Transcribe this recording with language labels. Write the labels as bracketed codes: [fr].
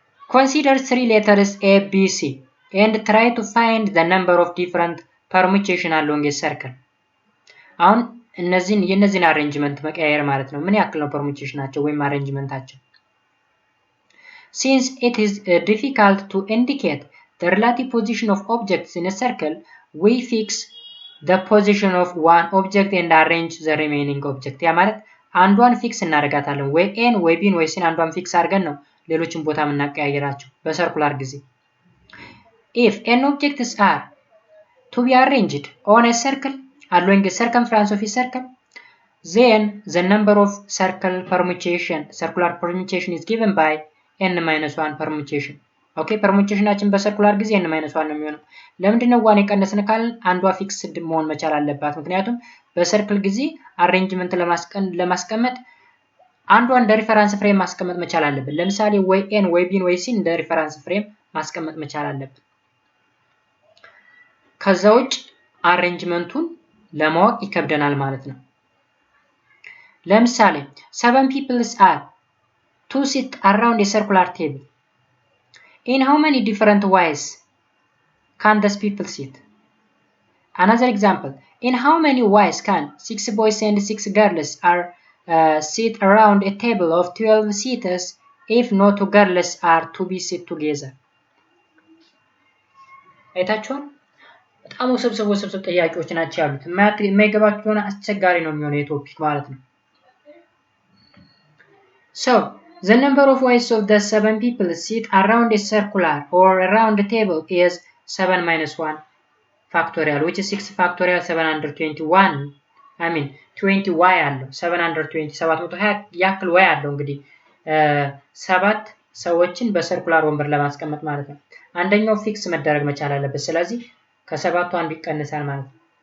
[en] Consider 3 letters A, B, C and try to find the number of different permutation along a circle. [am] አሁን የነዚህን አሬንጅመንት መቀያየር ማለት ነው። ምን ያክል ነው ፐርሙቴሽናቸው ወይም አሬንጅመንታቸው? [en] Since it is difficult to indicate the relative position of objects in a circle, we fix the position of one object and arrange the remaining object. [am] ያ ማለት አንዷን ፊክስ እናደርጋታለን። ወይ ኤን ወይ ቢን ወይ ሲን አንዷን ፊክስ አድርገን ነው ሌሎችን ቦታ የምናቀያየራቸው በሰርኩላር ጊዜ። [en] If n objects are to be arranged on a circle along a circumference of a circle, then the number of circular permutation is given by n-1 permutation. [am] ኦኬ ፐርሙቴሽናችን በሰርኩላር ጊዜ n-1 ነው የሚሆነው። ለምንድን ነው ዋን የቀነስን ካልን አንዷ ፊክስድ መሆን መቻል አለባት። ምክንያቱም በሰርክል ጊዜ አሬንጅመንት ለማስቀመጥ አንዷን እንደ ሪፈረንስ ፍሬም ማስቀመጥ መቻል አለብን። ለምሳሌ ወይ ኤን ወይ ቢን ወይ ሲን እንደ ሪፈረንስ ፍሬም ማስቀመጥ መቻል አለብን። ከዛ ውጭ አሬንጅመንቱን ለማወቅ ይከብደናል ማለት ነው። ለምሳሌ [en] 7 people are to sit around a circular table. In how many different ways can these people sit? Another example, in how many ways can 6 boys and 6 girls sit around a table of 12 seaters if no 2 girls are to be sit together? [am] አይታችኋል? በጣም ውስብስብ ጥያቄዎች ናቸው ያሉት። የማይገባችሁ ከሆነ አስቸጋሪ ነው የሚሆነው የቶፒክ ማለት ነው። [en] So the number of ways of the 7 people sit around a circular or around a table is 7 minus 1 factorial, which is 6 factorial 721. I mean [am] 20y አለው 720 720 ያክል y አለው። እንግዲህ 7 ሰዎችን በሰርኩላር ወንበር ለማስቀመጥ ማለት ነው። አንደኛው ፊክስ መደረግ መቻል አለበት። ስለዚህ ከሰባቱ አንዱ ይቀንሳል ማለት ነው።